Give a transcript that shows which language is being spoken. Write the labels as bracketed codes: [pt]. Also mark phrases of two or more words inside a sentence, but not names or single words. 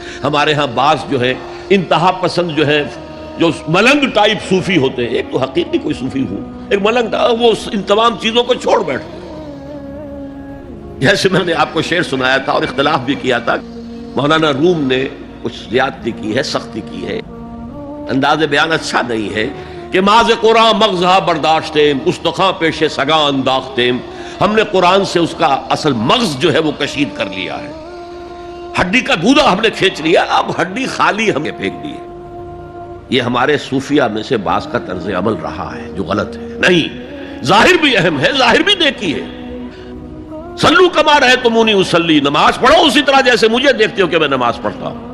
[ur] ہمارے ہاں بعض جو ہے انتہا پسند جو ہے، جو ملنگ ٹائپ صوفی ہوتے ہیں، ایک تو حقیقی کوئی صوفی ہو، ایک ملنگ وہ ان تمام چیزوں کو چھوڑ بیٹھتے ہیں. جیسے میں نے آپ کو شعر سنایا تھا اور اختلاف بھی کیا تھا، مولانا روم نے کچھ زیادتی کی ہے، سختی کی ہے، انداز بیان اچھا نہیں ہے کہ [fa] ماز قرآن مغزہ برداشتیم استخاں پیش سگاں انداختیم. [ur] ہم نے قرآن سے اس کا اصل مغز جو ہے وہ کشید کر لیا ہے، ہڈی کا گودا ہم نے کھینچ لیا، اب ہڈی خالی ہمیں پھینک دی ہے. یہ ہمارے صوفیہ میں سے بعض کا طرز عمل رہا ہے جو غلط ہے. نہیں، ظاہر بھی اہم ہے، ظاہر بھی نیکی ہے. [ar] صلو کما رأیتمونی اصلی، [ur] نماز پڑھو اسی طرح جیسے مجھے دیکھتے ہو کہ میں نماز پڑھتا ہوں.